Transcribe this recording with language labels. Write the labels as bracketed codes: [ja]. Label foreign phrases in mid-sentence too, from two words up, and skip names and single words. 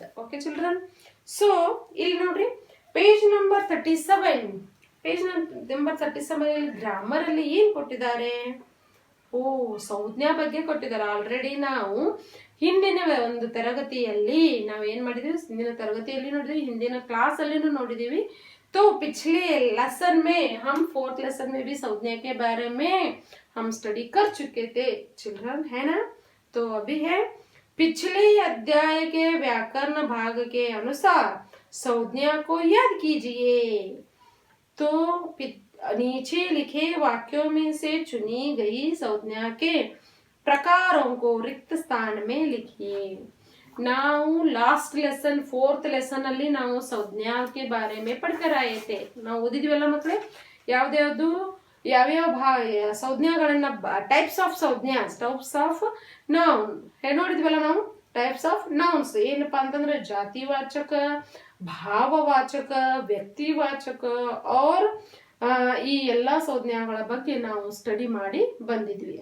[en] Okay children, so [kn] ಇಲ್ಲಿ ನೋಡ್ರಿ [en] page number [kn] 37. [en] page number 37 grammar [kn] ಅಲ್ಲಿ ಏನ್ ಕೊಟ್ಟಿದ್ದಾರೆ, ಸಂಜ್ಞಾ ಬಗ್ಗೆ ಕೊಟ್ಟಿದ್ದಾರೆ. ಆಲ್ರೆಡಿ ನಾವು ಹಿಂದಿನ ಒಂದು ತರಗತಿಯಲ್ಲಿ ನಾವೇನ್ ಮಾಡಿದ್ವಿ, ಹಿಂದಿನ ತರಗತಿಯಲ್ಲಿ ನೋಡಿದ್ವಿ, ಹಿಂದಿನ ಕ್ಲಾಸ್ ಅಲ್ಲಿ ನೋಡಿದೀವಿ. [hi] तो पिछले लेसन में हम 4th लेसन में भी संज्ञा के बारे में हम स्टडी कर चुके थे चिल्ड्रन, है ना. तो अभी है पिछले अध्याय के व्याकरण भाग के अनुसार संज्ञा को याद कीजिए. तो नीचे लिखे वाक्यों में से चुनी गई संज्ञा के प्रकारों को रिक्त स्थान में लिखिए. [kn] ನಾವು [en] last lesson 4th lesson [kn] ಅಲ್ಲಿ ನಾವು [hi] संज्ञा के बारे में पढ़कर आए थे. [kn] ನಾವು ಓದಿದ್ವಲ್ಲ ಮಕ್ಕಳೇ, ಯಾವ್ಯಾವ ಸಂಜ್ಞಾಗಳನ್ನ, [en] types of noun [kn] ನೋಡಿದ್ವಲ್ಲ ನಾವು. [en] types of nouns [kn] ಏನಪ್ಪಾ ಅಂತಂದ್ರೆ ಜಾತಿವಾಚಕ, ಭಾವವಾಚಕ, ವ್ಯಕ್ತಿವಾಚಕ और ಈ ಎಲ್ಲಾ ಸಂಜ್ಞಾಗಳ ಬಗ್ಗೆ ನಾವು ಸ್ಟಡಿ ಮಾಡಿ ಬಂದಿದ್ವಿ.